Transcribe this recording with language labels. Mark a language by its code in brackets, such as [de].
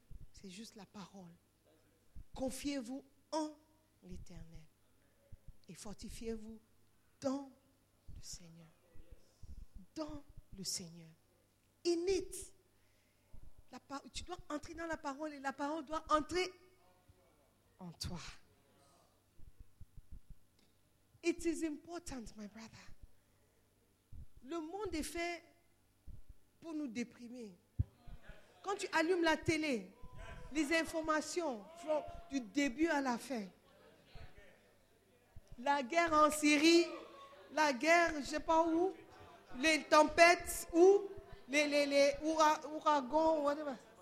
[fr] C'est juste la parole. Confiez-vous en l'Éternel et fortifiez-vous dans le Seigneur. Dans le Seigneur. [en] In it. [fr] Tu dois entrer dans la parole et la parole doit entrer en toi. [en] It is important, my brother. [fr] Le monde est fait pour nous déprimer. Quand tu allumes la télé, les informations font du début à la fin. La guerre en Syrie, la guerre, je ne sais pas où, les tempêtes, où, les ouragans, [en] whatever.